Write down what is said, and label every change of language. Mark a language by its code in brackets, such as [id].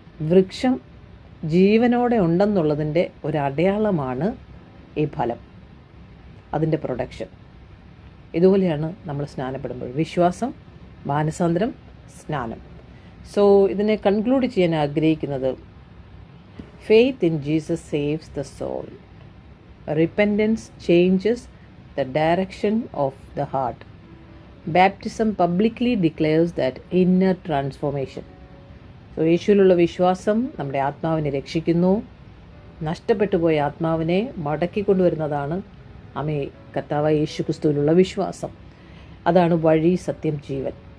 [ml] വൃക്ഷം ജീവനോടെ ഉണ്ടെന്നുള്ളതിൻ്റെ ഒരു അടയാളമാണ് ഈ ഫലം, അതിൻ്റെ പ്രൊഡക്ഷൻ. ഇതുപോലെയാണ് നമ്മൾ സ്നാനപ്പെടുമ്പോൾ വിശ്വാസം, മാനസാന്തരം, സ്നാനം. [en] so [ml] ഇതിനെ കൺക്ലൂഡ് ചെയ്യാൻ ആഗ്രഹിക്കുന്നത്, [en] Faith in Jesus saves the soul. Repentance changes the direction of the heart. Baptism publicly declares that inner transformation. [ml] So യേശുവിലുള്ള വിശ്വാസം നമ്മുടെ ആത്മാവിനെ രക്ഷിക്കുന്നു. നഷ്ടപ്പെട്ടു പോയ ആത്മാവിനെ മടക്കിക്കൊണ്ടുവരുന്നതാണ് കർത്താവായ യേശു ക്രിസ്തുവിലുള്ള വിശ്വാസം. അതാണ് വഴി, സത്യം, ജീവൻ.